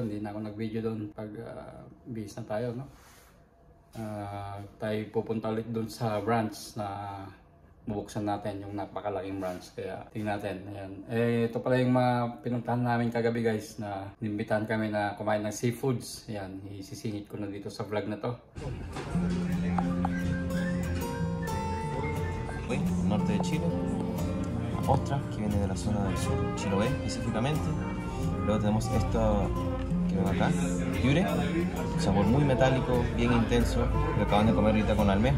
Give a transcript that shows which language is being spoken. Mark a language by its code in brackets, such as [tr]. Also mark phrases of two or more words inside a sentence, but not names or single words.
[tl] Hindi na ako nag-video doon pag bihis na tayo, no. Tayo pupunta ulit doon sa branch na bubuksan natin, yung napakalaking branch. Kaya tingnan natin. Ayan. Ito pala yung mga pinuntahan namin kagabi guys, na inimbitahan kami na kumain ng seafoods. Ayan, isisingit ko na dito sa vlog na to. [es] Norte de Chile, ostra que viene de la zona del sur, Chiloé específicamente. Luego tenemos esto que ven acá, piure, sabor muy metálico, bien intenso, lo acaban de comer ahorita con almeja.